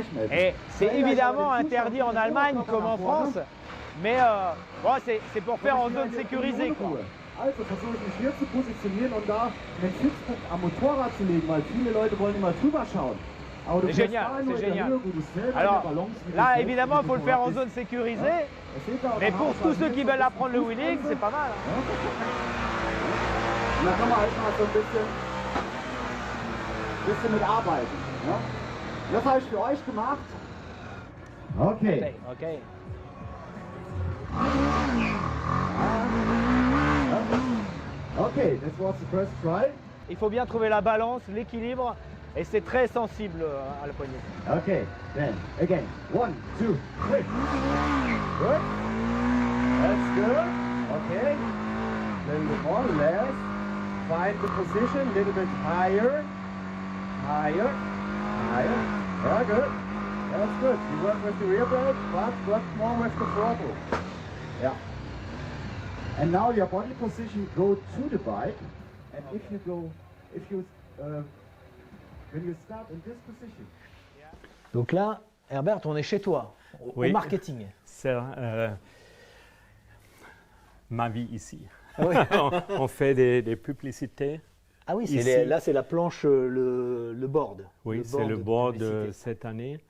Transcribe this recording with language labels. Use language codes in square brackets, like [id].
[fr] Et c'est évidemment interdit en Allemagne comme en France. Mais bon, c'est pour faire en zone sécurisée, quoi. [de] Also versuche ich mich hier zu positionieren und da einen Stützpunkt am Motorrad zu legen, weil viele Leute wollen immer drüber schauen. [fr] C'est génial, c'est génial. Alors là, évidemment, il faut le faire en zone sécurisée, mais pour tous ceux qui veulent apprendre le wheeling, c'est pas mal. [de] Da kann man halt mal so ein bisschen mitarbeiten. Ja? Das habe ich für euch gemacht. [en] Okay. Okay. Okay, this was the first try. [fr] Il faut bien trouver la balance, l'équilibre, et c'est très sensible à la poignée. [en] Okay, then again. 1, 2, 3. Good. That's good. Okay. Little bit more, less. Find the position, a little bit higher. Higher. Higher. Yeah, good. That's good. You work with the rear brake, but work more with the throttle. Yeah. And now your body position go to the bike, and when you start in this position. [fr] Donc là, Herbert, on est chez toi, au marketing. C'est ma vie ici. Oui. On fait des publicités. Ah oui, là c'est la planche, le board. Oui, c'est le board de cette année.